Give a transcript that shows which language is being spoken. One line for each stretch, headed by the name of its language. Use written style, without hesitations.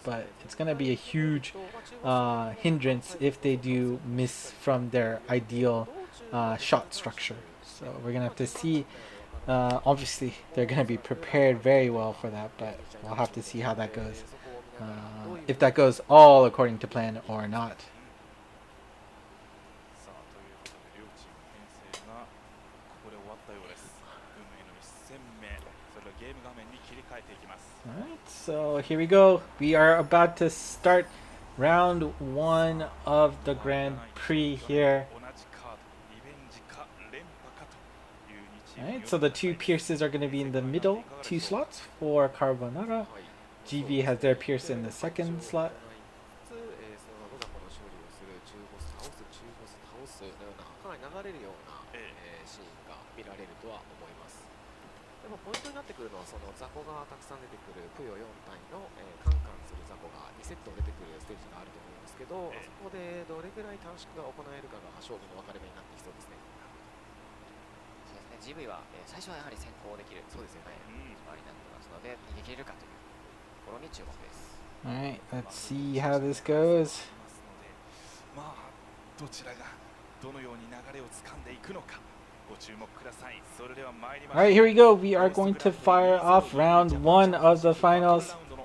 English: But it's going to be a huge hindrance if they do miss from their ideal shot structure. So we're going to have to see. Obviously, they're going to be prepared very well for that, but we'll have to see how that goes. If that goes all according to plan or not.
Japanese: さあということで両チーム編成がここで終わったようです。運命の1戦目、それではゲーム画面に切り替えていきます。
English: Alright, so here we go. We are about to start round 1 of the Grand Prix here.
Japanese: 同じカード、リベンジか連覇かという2チーム。
English: Alright, so the two Pierces are going to be in the middle 2 slots for Carbonara. GV has their Pierce in the second slot.
Japanese: そのロザコの勝利をする中ボス倒す中ボス倒すのようなかなり流れるような、シーンが見られるとは思います。でもポイントになってくるのはその雑魚がたくさん出てくるプヨ4体の、カンカンする雑魚が2セット出てくるステージがあると思うんですけど、そこでどれぐらい短縮が行えるかが勝負の分かれ目になってきそうですね。そうですね、GV は、最初はやはり先行できるそうですよね、決まりになってますので逃げ切れるかというところに注目です。
English: Alright, let's see how this goes.
Japanese: まあどちらがどのように流れを掴んでいくのかご注目ください。それでは参りましょう。
English: Alright, here we go. We are going to fire off round 1 of the finals.